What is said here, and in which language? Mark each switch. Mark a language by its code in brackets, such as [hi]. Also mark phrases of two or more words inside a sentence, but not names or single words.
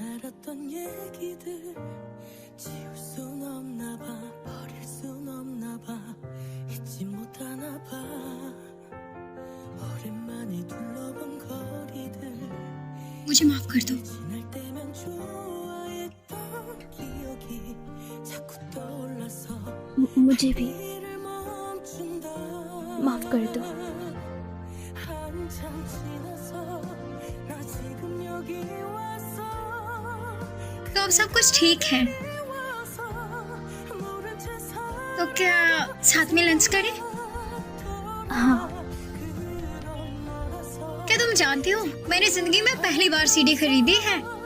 [ko] 알았던 얘기들 지울 순 없나 봐 버릴 순 없나 봐 잊지 못하나 봐 오랜만에 둘러본 거리들 [hi] मुझे माफ कर दो। [ko] 지날 때면 좋아했던 기억이 자꾸 떠올라서 [hi] मुझे भी माफ कर दो। [ko] 한참 지나서 나 지금 여기 와서 [hi] तो अब सब कुछ ठीक है, तो क्या साथ में लंच करें? हाँ। क्या तुम जानती हो मैंने जिंदगी में पहली बार सीडी खरीदी है।